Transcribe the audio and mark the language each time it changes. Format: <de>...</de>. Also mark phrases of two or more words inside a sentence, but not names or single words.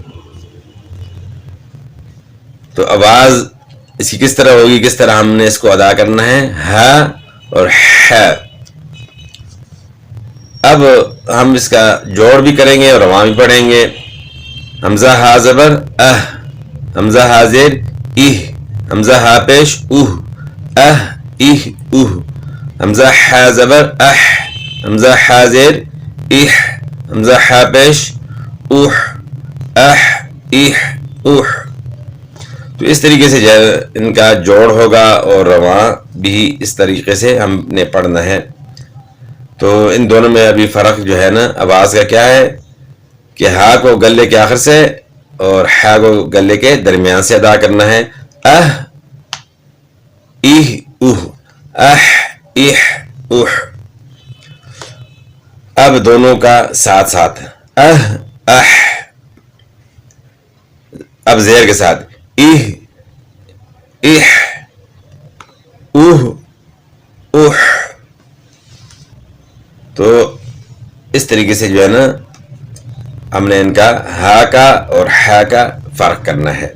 <ur>تو آواز اس کی کس طرح ہوگی, کس طرح ہم نے اس کو ادا کرنا ہے. ہا اور حا. اب ہم اس کا جوڑ بھی کریں گے اور رواں بھی پڑھیں گے. حمزہ ہا زبر اہ. حمزہ ہا زیر اہ. حمزہ ہا پیش اوہ. اہ اہ اوہ. حمزہ ہا زبر اہ. حمزہ ہا زیر اہ. حمزہ ہا پیش اوہ. اہ اہ اوہ. تو اس طریقے سے ان کا جوڑ ہوگا اور رواں بھی اس طریقے سے ہم نے پڑھنا ہے. تو ان دونوں میں ابھی فرق جو ہے نا آواز کا کیا ہے کہ ہا کو گلے کے آخر سے اور حا کو گلے کے درمیان سے ادا کرنا ہے. اہ ایہ اوہ. اہ ایہ اوہ. اب دونوں کا ساتھ ساتھ اہ اہ. اب زیر کے ساتھ ایہ ایہ اوہ اوہ. تو اس طریقے سے جو ہے نا ہم نے ان کا ہا کا اور حا کا فرق کرنا ہے.</ur>